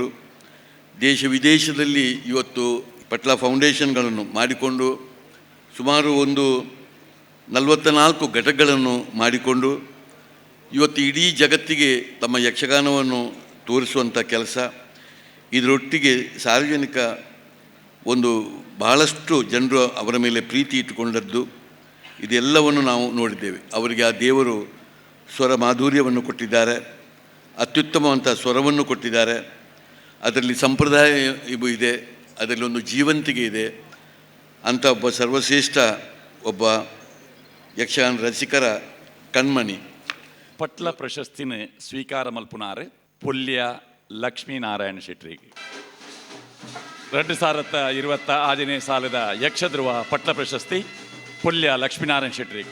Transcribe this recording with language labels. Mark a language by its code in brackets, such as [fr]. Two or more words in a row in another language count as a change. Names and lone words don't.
[kn] ದೇಶ ವಿದೇಶದಲ್ಲಿ ಇವತ್ತು ಪಟ್ಲ ಫೌಂಡೇಶನ್ಗಳನ್ನು ಮಾಡಿಕೊಂಡು ಸುಮಾರು ಒಂದು 44 ಘಟಕಗಳನ್ನು ಮಾಡಿಕೊಂಡು ಇವತ್ತು ಇಡೀ ಜಗತ್ತಿಗೆ ತಮ್ಮ ಯಕ್ಷಗಾನವನ್ನು ತೋರಿಸುವಂಥ ಕೆಲಸ, ಇದರೊಟ್ಟಿಗೆ ಸಾರ್ವಜನಿಕ ಒಂದು ಬಹಳಷ್ಟು ಜನರು ಅವರ ಮೇಲೆ ಪ್ರೀತಿ ಇಟ್ಟುಕೊಂಡದ್ದು, ಇದೆಲ್ಲವನ್ನು ನಾವು ನೋಡಿದ್ದೇವೆ. ಅವರಿಗೆ ಆ ದೇವರು ಸ್ವರ ಮಾಧುರ್ಯವನ್ನು ಕೊಟ್ಟಿದ್ದಾರೆ, ಅತ್ಯುತ್ತಮವಂಥ ಸ್ವರವನ್ನು ಕೊಟ್ಟಿದ್ದಾರೆ. ಅದರಲ್ಲಿ ಸಂಪ್ರದಾಯ ಇದೆ, ಅದರಲ್ಲಿ ಒಂದು ಜೀವಂತಿಕೆ ಇದೆ. ಅಂಥ ಒಬ್ಬ ಸರ್ವಶ್ರೇಷ್ಠ ಒಬ್ಬ ಯಕ್ಷಗಾನ ರಸಿಕರ ಕಣ್ಮಣಿ. [tcy] ಪಟ್ಲ ಪ್ರಶಸ್ತಿನ ಸ್ವೀಕಾರ ಮಲ್ಪುನಾರು ಪುಲ್ಯ ಲಕ್ಷ್ಮೀನಾರಾಯಣ ಶೆಟ್ರಿಗೆ 2025 ಸಾಲದ ಯಕ್ಷಧ್ರುವ ಪಟ್ಲ ಪ್ರಶಸ್ತಿ ಪುಲ್ಯ ಲಕ್ಷ್ಮೀನಾರಾಯಣ ಶೆಟ್ರಿಗೆ.